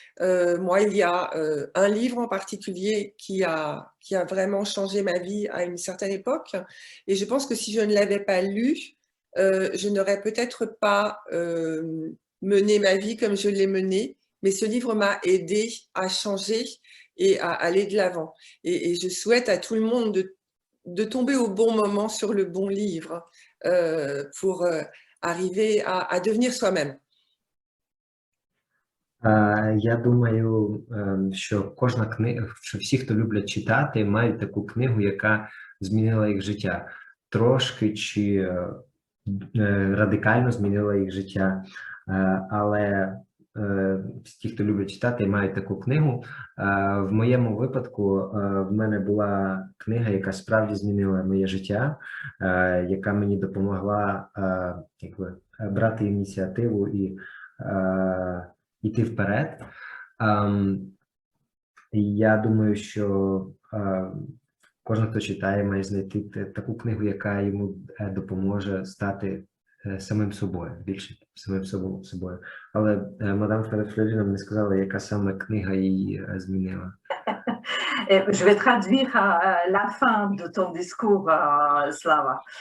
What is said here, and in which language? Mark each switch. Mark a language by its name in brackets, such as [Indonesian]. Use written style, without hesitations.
[French] Moi, il y a un livre en particulier qui a vraiment changé ma vie à une certaine époque, et je pense que si je ne l'avais pas lu, je n'aurais peut-être pas mené ma vie comme je l'ai menée, mais ce livre m'a aidé à changer et à aller de l'avant. Et je souhaite à tout le monde de tomber au bon moment sur le bon livre pour arriver à devenir soi-même. [Ukrainian] Я думаю, що кожна книга, що всі, хто люблять читати, мають таку книгу, яка змінила їх життя. Трошки чи радикально змінила їх життя, але ті, хто люблять читати, мають таку книгу. В моєму випадку в мене була книга, яка справді змінила моє життя, яка мені допомогла брати ініціативу і йти вперед. Я думаю, що кожен, хто читає, має знайти таку книгу, яка йому допоможе стати самим собою, більше самим собою. Але мадам Флорі нам не сказала, яка саме книга її змінила. [French] Je vais traduire la fin de ton discours, Slava.